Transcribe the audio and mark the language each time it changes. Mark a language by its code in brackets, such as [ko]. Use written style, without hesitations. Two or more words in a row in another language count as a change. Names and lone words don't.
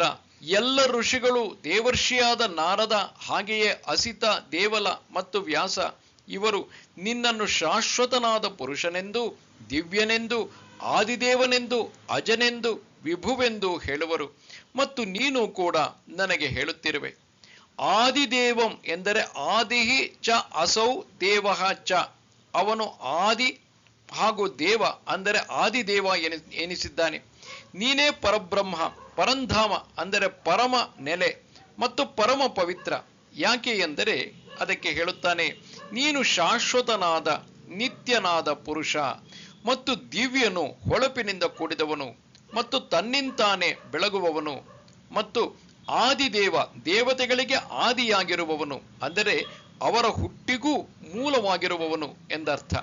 [kn] ಎಲ್ಲ ಋಷಿಗಳು, ದೇವರ್ಷಿಯಾದ ನಾರದ, ಹಾಗೆಯೇ ಅಸಿತ, ದೇವಲ ಮತ್ತು ವ್ಯಾಸ ಇವರು ನಿನ್ನನ್ನು ಶಾಶ್ವತನಾದ ಪುರುಷನೆಂದು, ದಿವ್ಯನೆಂದು, ಆದಿದೇವನೆಂದು, ಅಜನೆಂದು, ವಿಭುವೆಂದು ಹೇಳುವರು. ಮತ್ತು ನೀನು ಕೂಡ ನನಗೆ ಹೇಳುತ್ತಿರುವೆ. ಆದಿದೇವಂ ಎಂದರೆ [sa] ಆದಿಹಿ ಚ ಅಸೌ ದೇವಃ ಚ, [kn] ಅವನು ಆದಿ ಹಾಗೂ ದೇವ ಅಂದರೆ ಆದಿದೇವ ಎನಿಸಿದ್ದಾನೆ. ನೀನೇ ಪರಬ್ರಹ್ಮ, ಪರಂಧಾಮ ಅಂದರೆ ಪರಮ ನೆಲೆ ಮತ್ತು ಪರಮ ಪವಿತ್ರ. ಯಾಕೆ ಎಂದರೆ ಅದಕ್ಕೆ ಹೇಳುತ್ತಾನೆ, ನೀನು ಶಾಶ್ವತನಾದ ನಿತ್ಯನಾದ ಪುರುಷ ಮತ್ತು ದಿವ್ಯನು, ಹೊಳಪಿನಿಂದ ಕೂಡಿದವನು ಮತ್ತು ತನ್ನಿಂತಾನೆ ಬೆಳಗುವವನು ಮತ್ತು ಆದಿದೇವ, ದೇವತೆಗಳಿಗೆ ಆದಿಯಾಗಿರುವವನು ಅಂದರೆ ಅವರ ಹುಟ್ಟಿಗೂ ಮೂಲವಾಗಿರುವವನು ಎಂದರ್ಥ.